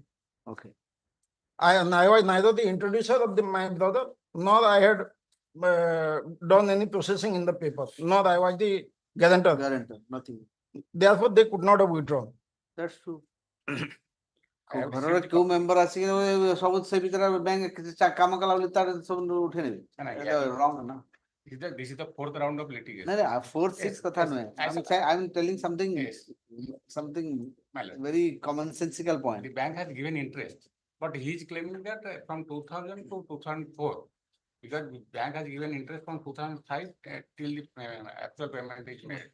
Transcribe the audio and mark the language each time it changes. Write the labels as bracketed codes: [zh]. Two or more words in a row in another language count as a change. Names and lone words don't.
[en] okay I was neither the introducer of my brother, nor I had done any processing in the paper, nor I was the guarantor. guarantor nothing Therefore, they could not have withdrawn. that's true I have [or] ଘରର କେଉଁ ମେମ୍ବର ଆସିକି ସବୁ ସେ ଭିତରେ ବ୍ୟାଙ୍କ କାମ କଲା ବୋଲି ତାର ସବୁ ଉଠେଇ ନେବେ wrong ନା [en] This is the fourth round of litigation. [or] ନାଇଁ 4 6 [en] Yes, [or] କଥା [en] yes, ନୁହେଁ I'm telling something Yes. something My lord. very commonsensical point The bank has given interest, but he is claiming that from 2000 to 2004, because the bank has given interest from 2005 till the actual payment is made.